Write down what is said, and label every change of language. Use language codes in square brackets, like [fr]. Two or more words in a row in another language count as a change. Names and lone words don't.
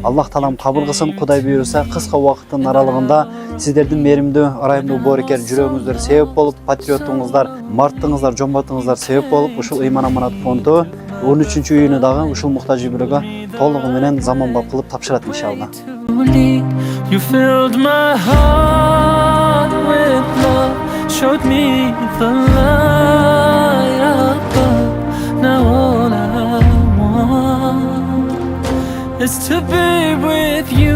[ky] Аллах таалам кабыл кылсын. Кудай буйруса кыска убакыттын аралыгында сиздердин мээримдүү, ырайымдуу боорукер жүрөгүңүздөр себеп болуп, патриоттугуңуздар, марттыгыңыздар, жомбатыңыздар себеп болуп, ушул Ыйман Аманат фонду 13-үйүнү дагы ушул муктаж үй-бүлөгө толугу менен заманбап кылып тапшырат иншалла. [en] You filled my heart with love, showed me the light above. Now all I want is to be with you.